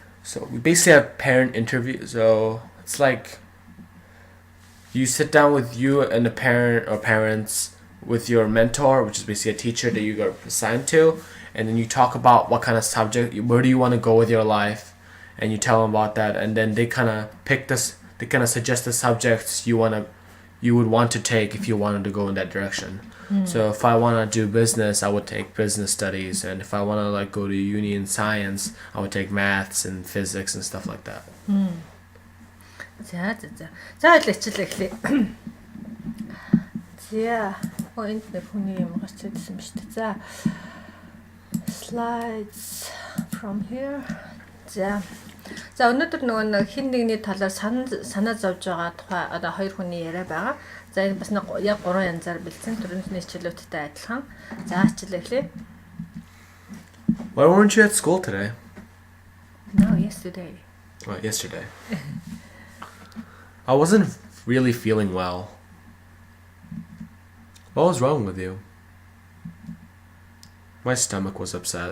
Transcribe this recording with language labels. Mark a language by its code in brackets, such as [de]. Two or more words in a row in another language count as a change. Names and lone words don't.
[en] So we basically have parent interviews. So it's like you sit down with you and a parent or parents with your mentor, which is basically a teacher that you got assigned to. And then you talk about what kind of subject, where do you want to go with your life, and you tell them about that, and then they kind of suggest the subjects you would want to take if you wanted to go in that direction. So if I want to do business, I would take business studies, and if I want to like go to uni in science, I would take maths and physics and stuff like that. [mn] За л хичээлээ. За энд нэг хүний юм гарч ирсэн биз дээ. [en] За slides from here. [mn] За өнөөдөр нөгөө хин нэгний талаар санаа зовж байгаа тухай одоо хоёр хүний яриа байгаа. За энэ бас нэг яг 3 янзаар бэлдсэн төрөний хичээлүүдтэй адилхан. За хичээлээ эхлэе. [en] Why weren't you at school today? No, yesterday. Oh, yesterday. I wasn't really feeling well. What was wrong with you? My stomach was upset.